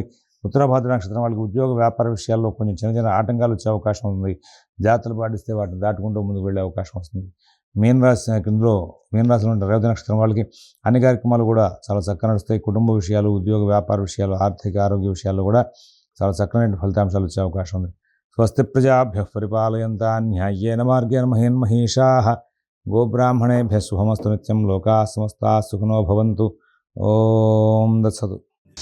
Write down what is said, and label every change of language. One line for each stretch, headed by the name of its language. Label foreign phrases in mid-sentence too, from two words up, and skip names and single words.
Telugu: ఉత్తరభద్ర నక్షత్రం వాళ్ళకి ఉద్యోగ వ్యాపార విషయాల్లో కొంచెం చిన్న ఆటంకాలు వచ్చే అవకాశం ఉంది. జాగ్రత్తలు పాటిస్తే వాటిని దాటుకుంటూ ముందుకు వెళ్ళే అవకాశం వస్తుంది. మీనరాశిలో ఉన్న రేవతి నక్షత్రం వాళ్ళకి అన్ని కార్యక్రమాలు కూడా చాలా చక్కగా నడుస్తాయి. కుటుంబ విషయాలు, ఉద్యోగ వ్యాపార విషయాలు, ఆర్థిక ఆరోగ్య విషయాల్లో కూడా చాలా చక్కనైన ఫలితాంశాలు వచ్చే అవకాశం ఉంది.
Sanskrit: స్వస్తి ప్రజాభ్యః పరిపాలయంతాం న్యాయేన మార్గేణ మహీన్మహీషాః గోబ్రాహ్మణేభ్యः శుభమస్తు నిత్యం. లోకాః సమస్తాః సుఖినో భవంతు. ఓం దత్సతు.